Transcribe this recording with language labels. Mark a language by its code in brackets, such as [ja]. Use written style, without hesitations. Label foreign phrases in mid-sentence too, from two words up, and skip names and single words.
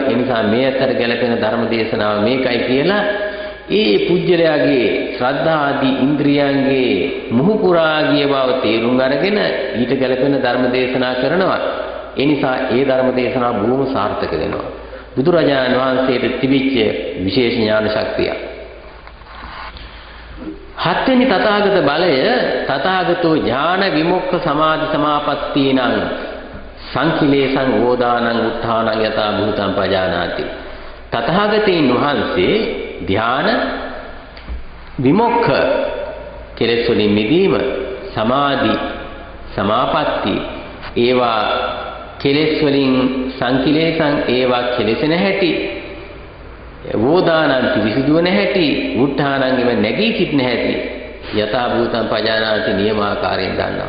[si] ඒ නිසා මේ ඇත්තට ගැළපෙන ධර්ම දේශනාව මේකයි කියලා ඒ පුජ්‍යලයාගේ ශ්‍රද්ධා ආදී ඉන්ද්‍රියයන්ගේ මුහුකුරා ගිය බව තේරුම් අරගෙන ඊට ගැළපෙන ධර්ම දේශනා කරනවා. ඒ නිසා ඒ ධර්ම දේශනාව බොහොම සාර්ථක වෙනවා. බුදුරජාණන් වහන්සේට තිබිච්ච විශේෂ ඥාන ශක්තිය. හත්වෙනි තථාගත බලය [pi] තථාගතෝ ඥාන විමුක්ඛ සමාධි සමාපත්තීනං සංකිලේසං ඕදානං උත්ථානං යතා භූතං පජානාති. [si] තථාගතයන් වහන්සේ ධ්‍යාන විමුක්ඛ කෙලෙස් වලින් මිදීම, සමාධි සමාපatti ඒවා කෙලෙස් වලින් සංකිලේසං ඒවා කෙලෙසෙන හැටි, වෝදානං විසුදුවන හැටි, උත්ථානං එව නැගී සිටින හැටි [pi] යථා භූතං පජානාති [si] නියමාකාරයෙන් දන්නවා.